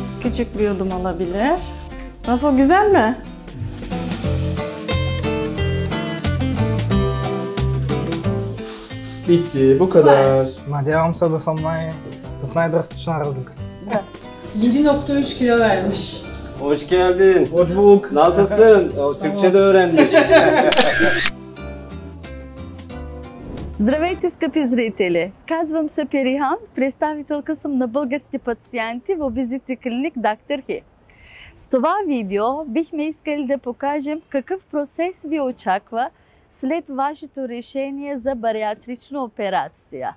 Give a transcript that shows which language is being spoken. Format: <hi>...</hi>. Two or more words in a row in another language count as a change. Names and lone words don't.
<tr>küçük bir yudum olabilir. Nasıl, güzel mi? Bitti, bu kadar.</tr> <bg>Надявам се да съм с най-драстична разлика.</bg> <tr>7,3 kilo vermiş. Hoş geldin. Hoş bulduk. Nasılsın? Türkçe de öğrenmiş.</tr> <bg>Здравейте, скъпи зрители! Казвам се Перихан, представителка съм на български пациенти в Обезити клиник Доктор Хи. С това видео бихме искали да покажем какъв процес ви очаква след вашето решение за бариатрична операция.</bg>